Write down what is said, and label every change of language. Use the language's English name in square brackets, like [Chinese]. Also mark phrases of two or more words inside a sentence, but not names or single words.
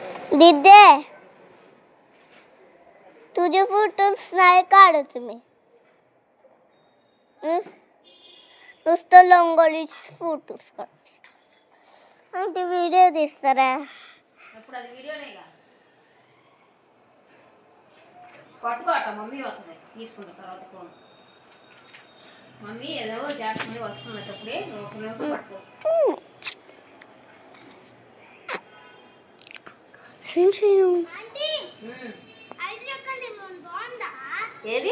[Marathi] दिदे तुझे फोटोज नाही काढत मी नुसतं लंगोलीचे फोटोज काढते आणि ते व्हिडिओ दिसतात [Telugu] ఇప్పుడు అది వీడియోనేగా పట్టుకో అట్ట మమ్మీ వస్తుంది తీసుకుంటా తర్వాత ఫోన్ మమ్మీ ఏదో చేస్తుంది వస్తున్నప్పుడే నువ్వు పట్టుకో ఏది